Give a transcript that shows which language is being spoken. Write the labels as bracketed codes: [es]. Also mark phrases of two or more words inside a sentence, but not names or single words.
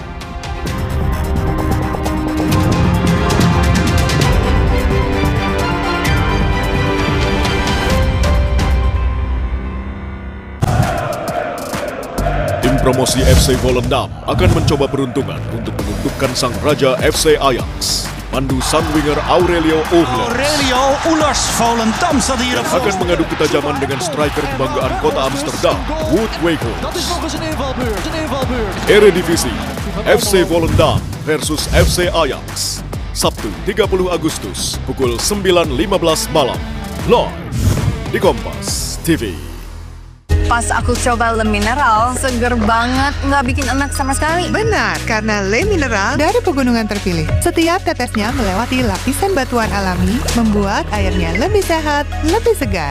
[id] Promosi FC Volendam akan mencoba peruntungan untuk menundukkan sang raja FC Ajax. Mandu sang winger Aurelio Uhlers Volendam yang akan mengadu ketajaman dengan striker kebanggaan kota Amsterdam, Wout Weghorst. Eredivisie, FC Volendam versus FC Ajax. Sabtu 30 Agustus pukul 9.15 malam. Live di Kompas TV. Pas aku coba Le Mineral, seger banget, nggak bikin enak sama sekali. Benar, karena Le Mineral dari pegunungan terpilih. Setiap tetesnya melewati lapisan batuan alami, membuat airnya lebih sehat, lebih segar.